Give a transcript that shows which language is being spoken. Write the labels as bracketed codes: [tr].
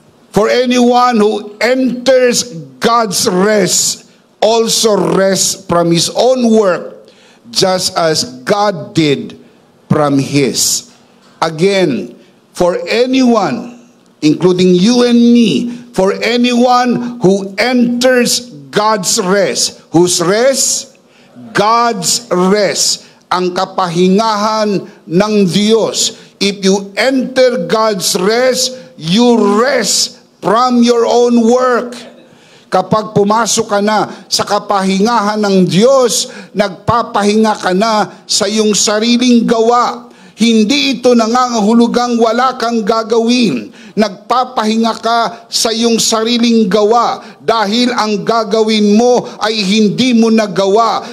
[en] For anyone who enters God's rest also rests from his own work, just as God did from His. Again, for anyone, including you and me, for anyone who enters God's rest. Whose rest? God's rest. [tl] Ang kapahingahan ng Diyos. [en] If you enter God's rest, you rest from your own work. [tl] Kapag pumasok ka na sa kapahingahan ng Diyos, nagpapahinga ka na sa iyong sariling gawa. Hindi ito nangangahulugang wala kang gagawin. Nagpapahinga ka sa iyong sariling gawa dahil ang gagawin mo ay hindi mo nagawa.